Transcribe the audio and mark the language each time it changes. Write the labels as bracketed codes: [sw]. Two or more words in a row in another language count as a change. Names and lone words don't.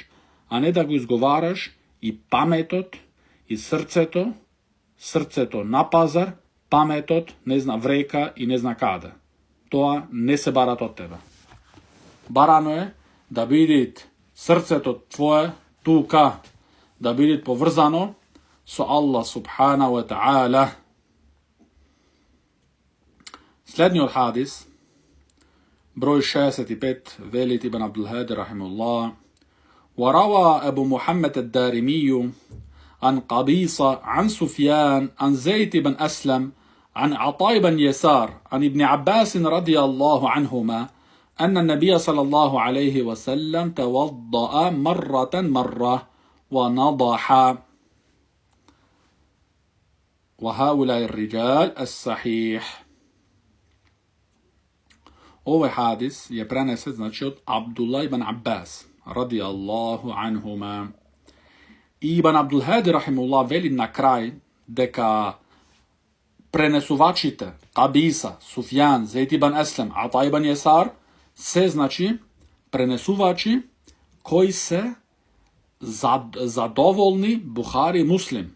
[mk] А не да го изговараш и паметот, и срцето на пазар, паметот не зна врека и не зна каде. Тоа не се барат од тебе. Барано е да бидит срцето твое тука, да бидит поврзано со Аллах [ar] سبحانه وتعالى. [mk] Следниот хадис, број 65, велит Ибн Абдул-Хади рахимуллах: [ar] وروى أبو محمد الدارمي عن قبيصة عن سفيان عن زيد بن أسلم عن عطاء بن يسار عن ابن عباس رضي الله عنهما أن النبي صلى الله عليه وسلم توضأ مرة ونضح. وهؤلاء الرجال الصحيح. [mk] Овој хадис je пренесен значи од Абдулла ибн Аббас [ar] رضي الله عنهما. [mk] И Ибн Абдул-Хади рахимуллах вели на крај дека пренесувачите Кабиса, Суфјан, Зейд ибн Аслам, Ата ибн Јесар се значи пренесувачи кои се задоволни Бухари и Муслим.